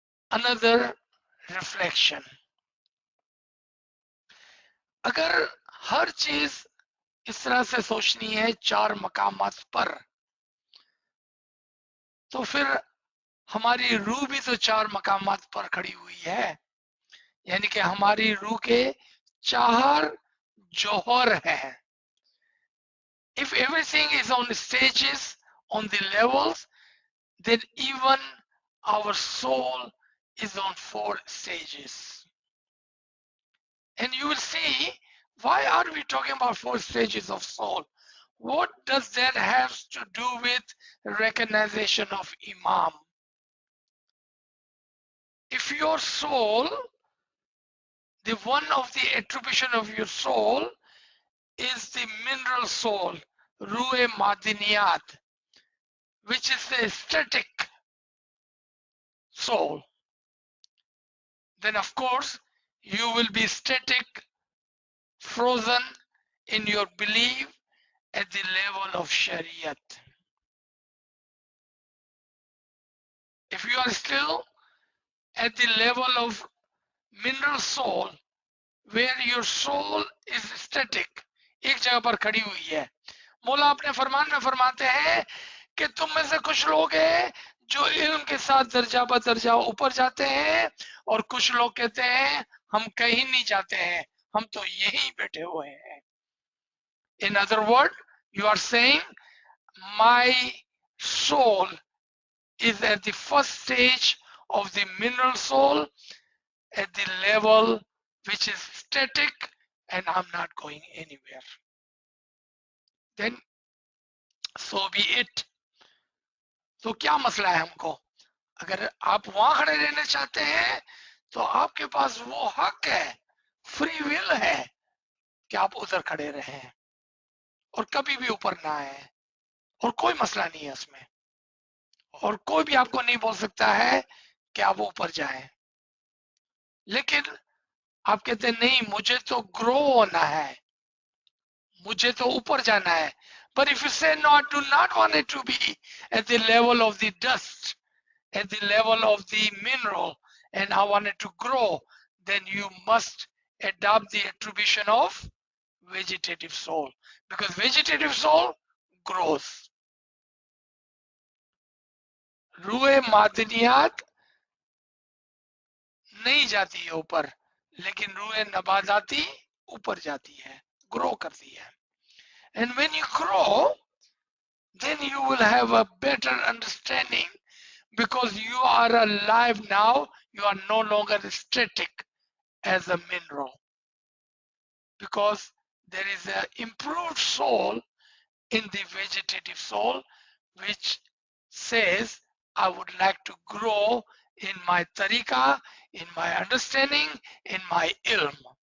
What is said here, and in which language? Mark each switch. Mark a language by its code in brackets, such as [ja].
[en] Another reflection, [hi] अगर हर चीज इस तरह से सोचनी है 4 मकामात पर, तो फिर हमारी रूह भी तो 4 मकामात पर खड़ी हुई है. यानी कि हमारी रूह के 4 जौहर हैं. [en] If everything is on stages, on the levels, then even our soul is on 4 stages. And you will see Why are we talking about 4 stages of soul? What does that have to do with recognition of Imam? If your soul, the one of the attribution of your soul is the mineral soul, Ruhe Madiniyat, which is the static soul, then of course you will be static, frozen in your belief at the level of Shariat. If you are still at the level of mineral soul, where your soul is static, [hi] एक जगह पर खड़ी हुई है, मौला अपने फरमान में फरमाते हैं कि तुम में से कुछ लोग हैं जो इल्म के साथ दर्जा ब दर्जा ऊपर जाते हैं और कुछ लोग कहते हैं हम कहीं नहीं जाते हैं, हम तो यहीं बैठे हुए हैं. [en] In other words, you are saying my soul is at the first stage of the mineral soul, at the level which is static, and I'm not going anywhere. Then so be it. [hi] तो क्या मसला है हमको? अगर आप वहां खड़े रहना चाहते हैं तो आपके पास वो हक है, फ्री विल है कि आप उधर खड़े रहें और कभी भी ऊपर ना आए, और कोई मसला नहीं है उसमें, और कोई भी आपको नहीं बोल सकता है कि आप ऊपर जाएं. लेकिन आप कहते हैं नहीं, मुझे तो ग्रो होना है, मुझे तो ऊपर जाना है. [en] But if you say no, I do not want it to be at the level of the dust, at the level of the mineral, and I want it to grow, then you must adopt the attribution of vegetative soul, because vegetative soul grows. [hi] रूए मादनियात नहीं जाती है ऊपर, लेकिन रूए नबाजाती ऊपर जाती है, grow करती है. [en] And when you grow, then you will have a better understanding, because you are alive now, you are no longer static as a mineral, because there is an improved soul in the vegetative soul which says I would like to grow in my tariqah, in my understanding, in my ilm.